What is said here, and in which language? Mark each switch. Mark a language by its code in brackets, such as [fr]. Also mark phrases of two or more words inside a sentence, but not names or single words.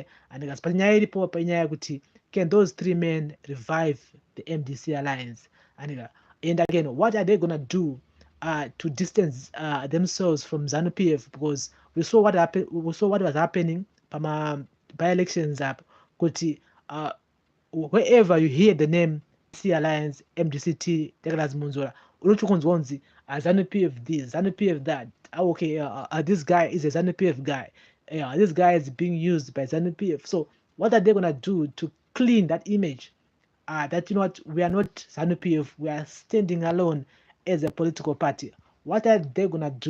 [en] And can those three men revive the MDC Alliance? And again, what are they gonna do to distance themselves from ZANU-PF? Because we saw what happened. We saw what was happening by elections up. Wherever you hear the name C Alliance, MDCT, Douglas Munzora, Uluchukunzonzi, ZANU-PF this, ZANU-PF that. Okay, this guy is a ZANU-PF guy. This guy is being used by ZANU-PF. So what are they gonna do to clean that image? That we are not ZANU-PF, we are standing alone as a political party. What are they gonna do?